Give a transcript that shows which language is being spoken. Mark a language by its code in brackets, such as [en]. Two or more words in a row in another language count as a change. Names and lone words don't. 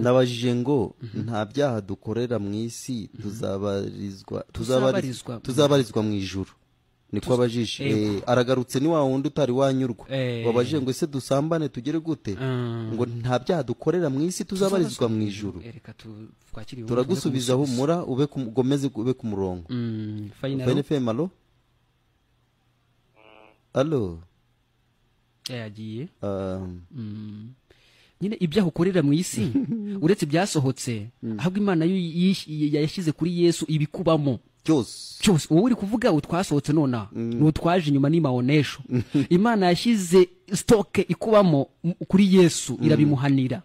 [rw] Nabajije ngo nta byaha dukorera mu isi tuzabarizwa mu ijuru. Niko abajije. Aragarutse ni wa wundi utari wanyurwa. Wabajije ngo ese dusambane tugere gute? Ngo nta byaha dukorera mu isi tuzabarizwa mu ijuru. Turagusubiza humura, ugomeze ube ku murongo. Fine FM. Allo. Allo. Yagiye. Nyine ibyaha ukorera mu isi uretse byasohotse, ahubwo Imana yashyize kuri Yesu ibikubamo cyose. Wowe uri kuvuga utwasohotse nona n'utwaje inyuma ni maonesho. Imana yashyize stock ikubamo kuri Yesu, irabimuhanira.